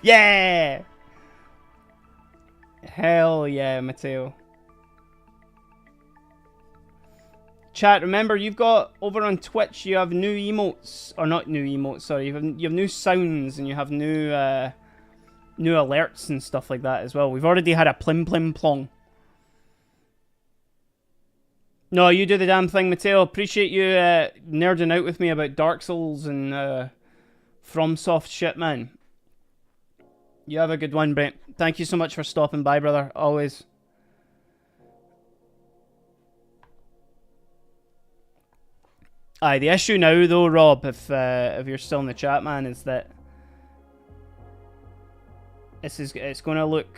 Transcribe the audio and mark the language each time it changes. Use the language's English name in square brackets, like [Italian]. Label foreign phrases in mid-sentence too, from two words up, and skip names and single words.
[English] Yeah! Hell yeah, Mateo. Chat, remember, you've got, over on Twitch, you have new emotes, or not new emotes, sorry, you have new sounds, and you have new alerts and stuff like that as well. We've already had a plim plim plong. No, you do the damn thing, Mateo. Appreciate you nerding out with me about Dark Souls and FromSoft shit, man. You have a good one, Brent. Thank you so much for stopping by, brother. Always. Aye, the issue now, though, Rob, if you're still in the chat, man, is that it's going to look.